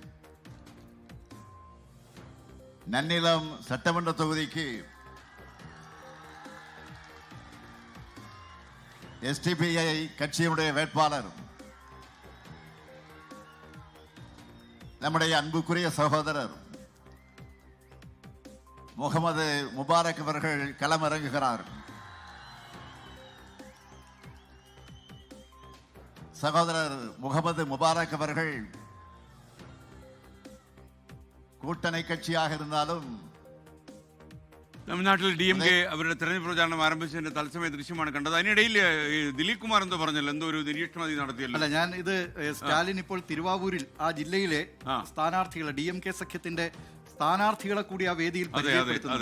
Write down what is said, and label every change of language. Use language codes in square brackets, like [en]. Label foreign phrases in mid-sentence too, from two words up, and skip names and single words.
[ta] நன்னிலம் சட்டமன்ற தொகுதிக்கு SDPI கட்சியினுடைய வேட்பாளர் நம்முடைய அன்புக்குரிய சகோதரர் முகமது முபாரக் அவர்கள் களமிறங்குகிறார். சகோதரர் முகமது முபாரக் அவர்கள் கூட்டணி கட்சியாக இருந்தாலும் [ml] തമിഴ്നാട്ടിൽ DMK അവരുടെ തെരഞ്ഞെടുപ്പ് പ്രചാരണം ആരംഭിച്ചതിന്റെ തത്സമയ ദൃശ്യമാണ് കണ്ടത്. അതിനിടയിൽ ദിലീപ് കുമാർ എന്തോ പറഞ്ഞല്ലോ, എന്തോ ഒരു നിരീക്ഷണം നടത്തിയല്ലോ. അല്ല, ഞാൻ ഇത് സ്റ്റാലിൻ ഇപ്പോൾ തിരുവാവൂരിൽ ആ ജില്ലയിലെ സ്ഥാനാർത്ഥികളെ DMK സഖ്യത്തിന്റെ സ്ഥാനാർത്ഥികളെ കൂടി ആ വേദിയിൽ പരിചയപ്പെടുത്തുന്നുണ്ട്.